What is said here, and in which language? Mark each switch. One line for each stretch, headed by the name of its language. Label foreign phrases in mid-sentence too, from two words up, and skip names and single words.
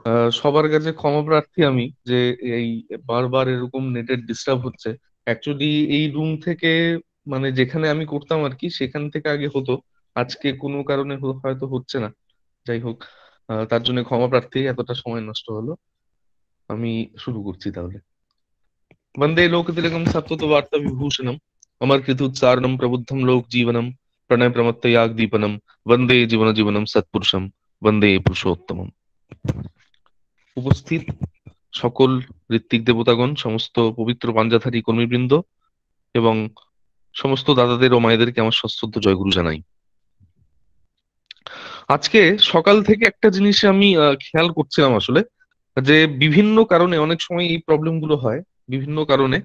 Bangla: সবার কাছে ক্ষমা প্রার্থী আমি যে এই বারবার এরকম নেটের ডিস্টার্ব হচ্ছে। অ্যাকচুয়ালি এই রুম থেকে মানে যেখানে আমি করতাম আর কি, সেখান থেকে আগে হতো, আজকে কোনো কারণে হয়তো হচ্ছে না। যাই হোক, তার জন্য ক্ষমা প্রার্থী, এতটা সময় নষ্ট হলো। আমি শুরু করছি তাহলে।
Sanskrit: वंदे लोकतिलकं सत्त्ववार्ता विभूषणम् अमरकृतोच्चारणं प्रबुद्धं लोक जीवनम प्रणय प्रमत्तयाग दीपनम वंदे जीवन जीवनम सत्पुरुषम वंदे पुरुषोत्तमम।
Bangla: উপস্থিত সকল ঋত্বিক দেবতাগণ, সমস্ত পবিত্র পাঞ্জাধারী কর্মীবৃন্দ এবং সমস্ত দাদাদের ও মায়েদেরকে আমার সশ্রদ্ধ জয়গুরু জানাই। আজকে সকাল থেকে একটা জিনিস আমি খেয়াল করছিলাম আসলে, যে বিভিন্ন কারণে অনেক সময় এই প্রবলেম গুলো হয়, বিভিন্ন কারণে।